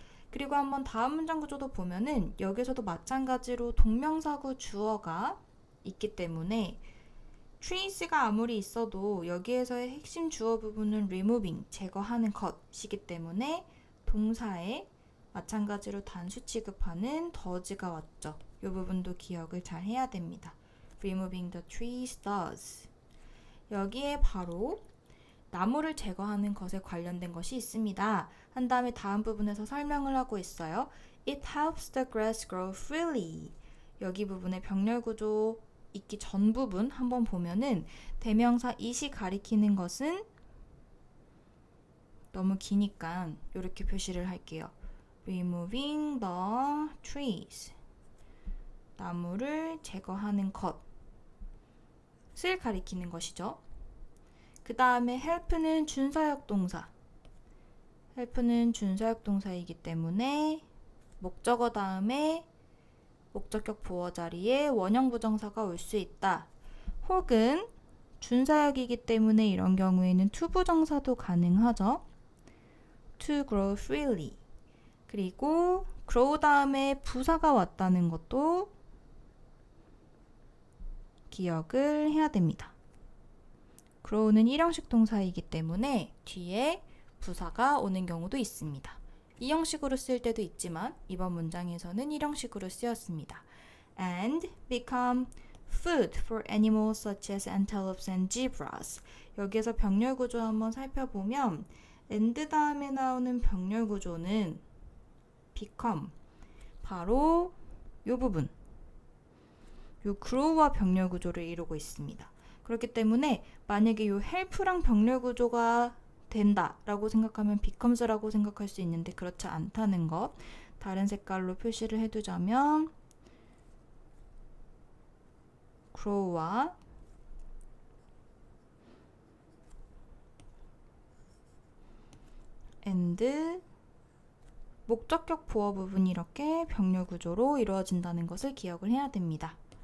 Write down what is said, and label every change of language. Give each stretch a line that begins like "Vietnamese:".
Korean: 그리고 한번 다음 문장 구조도 보면은 여기서도 마찬가지로 동명사구 주어가 있기 때문에 trees가 아무리 있어도 여기에서의 핵심 주어 부분은
English: removing,
Korean: 제거하는 것이기 때문에 동사에 마찬가지로 단수 취급하는 does가 왔죠. 이 부분도 기억을 잘 해야 됩니다.
English: Removing the trees does.
Korean: 여기에 바로 나무를 제거하는 것에 관련된 것이 있습니다. 한 다음에 다음 부분에서 설명을 하고 있어요.
English: It helps the grass grow freely.
Korean: 여기 부분에 병렬 구조 있기 전 부분 한번 보면은 대명사 it이 가리키는 것은 너무 기니까 이렇게 표시를 할게요.
English: Removing the trees.
Korean: 나무를 제거하는 것을 가리키는 것이죠. 그 다음에 help는 준사역 동사. help는 준사역 동사이기 때문에 목적어 다음에 목적격 보어 자리에 원형 부정사가 올 수 있다. 혹은 준사역이기 때문에 이런 경우에는 to 부정사도 가능하죠.
English: to grow freely.
Korean: 그리고 grow 다음에 부사가 왔다는 것도 기억을 해야 됩니다. grow는 일형식 동사이기 때문에 뒤에 부사가 오는 경우도 있습니다. 이 형식으로 쓰일 때도 있지만 이번 문장에서는 일형식으로 쓰였습니다.
English: And become food for animals such as antelopes and zebras.
Korean: 여기에서 병렬 구조 한번 살펴보면 and 다음에 나오는 병렬 구조는 become, 바로 이 부분, 이 grow와 병렬 구조를 이루고 있습니다. 그렇기 때문에 만약에 이 help랑 병렬 구조가 된다라고 생각하면 becomes라고 생각할 수 있는데 그렇지 않다는 것, 다른 색깔로 표시를 해두자면 grow와 and 목적격 보어 부분이 이렇게 병렬 구조로 이루어진다는 것을 기억을 해야 됩니다.